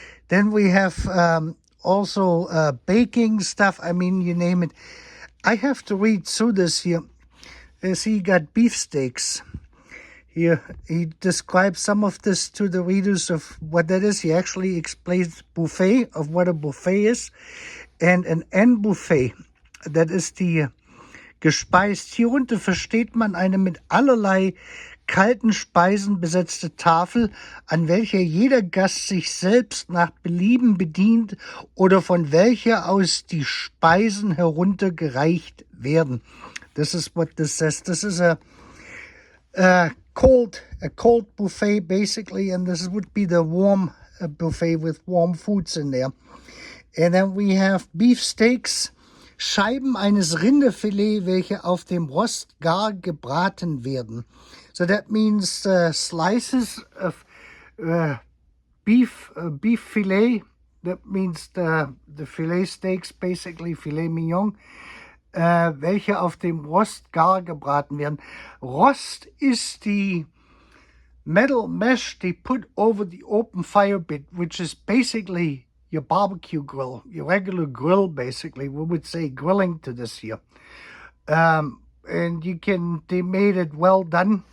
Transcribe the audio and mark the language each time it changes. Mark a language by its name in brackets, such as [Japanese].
[English] Then we have also baking stuff, I mean, you name it. I have to read through this here. See, you got beefsteaks. Here, he describes some of this to the readers of what that is. He actually explains buffet, of what a buffet is. And an N-Buffet, that is [German] die gespeist. Hierunter versteht man eine mit allerlei kalten Speisen besetzte Tafel, an welcher jeder Gast sich selbst nach Belieben bedient oder von welcher aus die Speisen heruntergereicht werden. [English] This is what this says. This is a cold buffet basically, and this would be the warm buffet with warm foods in there. And then we have beefsteaks, [German] Scheiben eines Rinderfilet, welche auf dem Rost gar gebraten werden. [English] So that means slices of beef filet. That means the filet steaks, basically filet mignon. [German] Welche auf dem Rost gar gebraten werden. [English] Rost is the metal mesh they put over the open fire pit, which is basically your barbecue grill, your regular grill, basically. We would say grilling to this here. And they made it well done.